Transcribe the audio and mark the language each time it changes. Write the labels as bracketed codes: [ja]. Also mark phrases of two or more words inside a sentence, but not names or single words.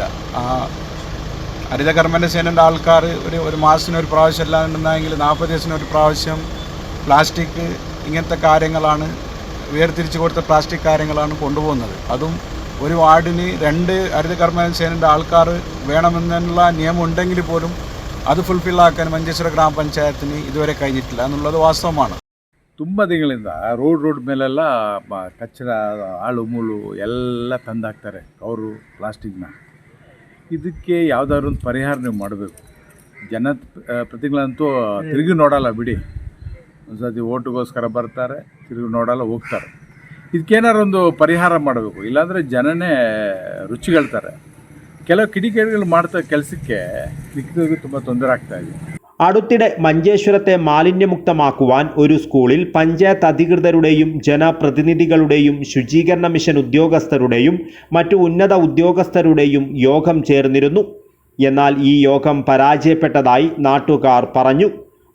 [ml] ഹരിതകർമ്മ സേനയുടെ ആൾക്കാർ ഒരു മാസത്തിനൊരു പ്രാവശ്യം അല്ലാണ്ടെന്നെങ്കിൽ 40 ദിവസത്തിനൊരു പ്രാവശ്യം പ്ലാസ്റ്റിക് ഇങ്ങനത്തെ കാര്യങ്ങളാണ് വേർതിരിച്ച് കൊടുത്ത പ്ലാസ്റ്റിക് കാര്യങ്ങളാണ് കൊണ്ടുപോകുന്നത്. അതും ഒരു വാർഡിന് 2 ഹരിതകർമ്മ സേനയുടെ ആൾക്കാർ വേണമെന്നുള്ള നിയമം ഉണ്ടെങ്കിൽ പോലും അത് ഫുൾഫില്ലാക്കാൻ മഞ്ചേശ്വര ഗ്രാമപഞ്ചായത്തിന് ഇതുവരെ കഴിഞ്ഞിട്ടില്ല എന്നുള്ളത് ವಾಸ್ತವമാണ്. [kn] ತುಂಬ ದಿನಗಳಿಂದ ರೋಡ್ ಮೇಲೆಲ್ಲ ಕಚ್ಚಡ ಹಾಳು ಮುಳು ಎಲ್ಲ ತಂದಾಕ್ತಾರೆ ಅವರು ಪ್ಲಾಸ್ಟಿಕ್ನ. ಇದಕ್ಕೆ ಯಾವುದಾದ್ರು ಒಂದು ಪರಿಹಾರ ನೀವು ಮಾಡಬೇಕು. ಪ್ರತಿಗಳಂತೂ ತಿರುಗಿ ನೋಡಲ್ಲ ಬಿಡಿ. ಒಂದು ಸತಿ ಓಟಿಗೋಸ್ಕರ ಬರ್ತಾರೆ, ತಿರುಗಿ ನೋಡಲ್ಲ, ಹೋಗ್ತಾರೆ. ಇದಕ್ಕೇನಾರು ಒಂದು ಪರಿಹಾರ ಮಾಡಬೇಕು. ಇಲ್ಲಾಂದರೆ ಜನನೇ ರುಚಿಗೆಳ್ತಾರೆ. ಕೆಲವು ಕಿಡಿಗೇಡಿಗಳು ಮಾಡ್ತಾ ಕೆಲಸಕ್ಕೆ ಮಿಕ್ಕಿದವ್ರಿಗೆ ತುಂಬ ತೊಂದರೆ ಆಗ್ತಾಯಿದೆ. [ml] അടുത്തിടെ മഞ്ചേശ്വരത്തെ മാലിന്യമുക്തമാക്കുവാൻ ഒരു സ്കൂളിൽ പഞ്ചായത്ത് അധികൃതരുടെയും ജനപ്രതിനിധികളുടെയും ശുചീകരണ മിഷൻ ഉദ്യോഗസ്ഥരുടെയും മറ്റു ഉന്നത ഉദ്യോഗസ്ഥരുടെയും യോഗം ചേർന്നിരുന്നു. എന്നാൽ ഈ യോഗം പരാജയപ്പെട്ടതായി നാട്ടുകാർ പറഞ്ഞു.